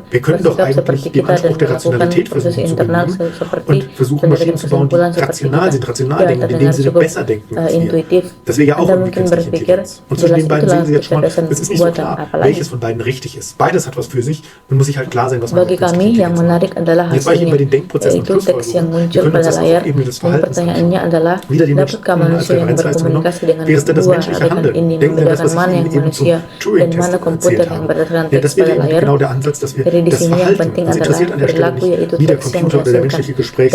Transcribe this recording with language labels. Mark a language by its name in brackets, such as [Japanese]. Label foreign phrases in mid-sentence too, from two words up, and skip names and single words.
[German] Wir können doch eigentlich dem Anspruch der Rationalität versuchen zu genügen und versuchen, Maschinen zu bauen, die rational sind, rational denken, in dem Sinne besser denken als wir. Das wäre ja auch irgendwie künstliche Intelligenz. Und zwischen den beiden sehen Sie jetzt schon mal, es ist nicht so klar, welches von beiden richtig ist. Beides hat was für sich, man muss sich halt klar sein, was man [Indonesian] Bagi kami yang menarik adalah hasilnya, yaitu teks yang muncul pada layar, dan pertanyaannya adalah, dapatkah manusia yang berkomunikasi dengan dua adegan ini membedakan mana yang manusia dan mana komputer yang berdasarkan teks pada layar? Jadi di sini yang penting adalah perilaku, yaitu teks yang dihasilkan.